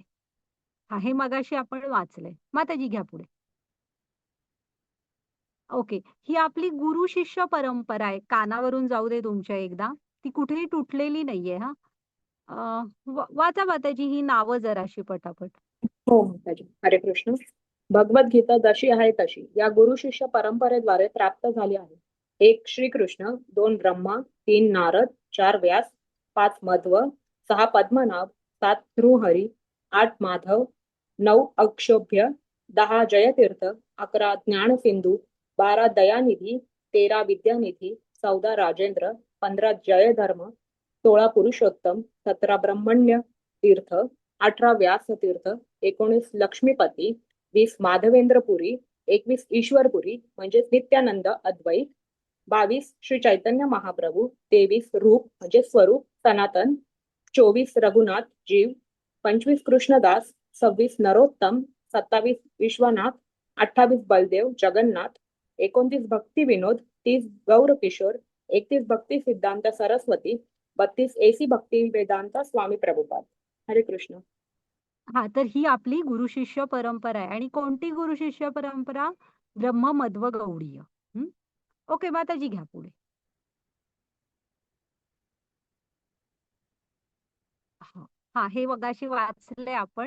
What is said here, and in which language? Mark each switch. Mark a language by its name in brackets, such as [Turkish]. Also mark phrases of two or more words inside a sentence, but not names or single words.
[Marathi] हा, हे मगाशी आपण वाचलंय. माताजी घ्या पुढे. ओके, ही आपली गुरु शिष्य परंपरा आहे. कानावरून जाऊ दे तुमच्या एकदा. ती कुठेही तुटलेली नाहीये हा. वाचा माताजी ही नावं जराशी पटापट. हो माताजी. हरे कृष्ण. भगवद्गीता जशी आहे तशी या गुरु शिष्य परंपरेद्वारे प्राप्त झाली आहे. 1 श्रीकृष्ण, 2 ब्रह्मा, 3 नारद, 4 व्यास, 5 मध्व, 6 पद्मनाभ, 7 भृहरी, 8 माधव, 9 अक्षोभ्य, 10 जयतीर्थ, 11 ज्ञानसिंधू, 12 दयानिधी, 13 विद्यानिधी, 14 राजेंद्र, 15 जयधर्म, 16 पुरुषोत्तम, 17 ब्रह्मण्य तीर्थ, 18 व्यास तीर्थ, 19 लक्ष्मीपती, 20 माधवेंद्रपुरी, 21 ईश्वरपुरी म्हणजेच नित्यानंद अद्वैत, 22 श्री चैतन्य महाप्रभू, 23 रूप म्हणजे स्वरूप सनातन, 24 रघुनाथ जीव, 25 कृष्णदास, 26 नरोत्तम, 27 विश्वनाथ, 28 बलदेव जगन्नाथ, 29 भक्ती विनोद, 30 गौर किशोर, 31 भक्ती सिद्धांत सरस्वती, 32 एसी भक्ती वेदांत स्वामी प्रभुपाद. हरे कृष्ण. हा, तर ही आपली गुरु शिष्य परंपरा आहे. आणि कोणती गुरु शिष्य परंपरा? ब्रह्म मध्व गौडीय. ओके, माताजी घ्या पुढे. हा हा, हे मगाशी वाचलंय आपण.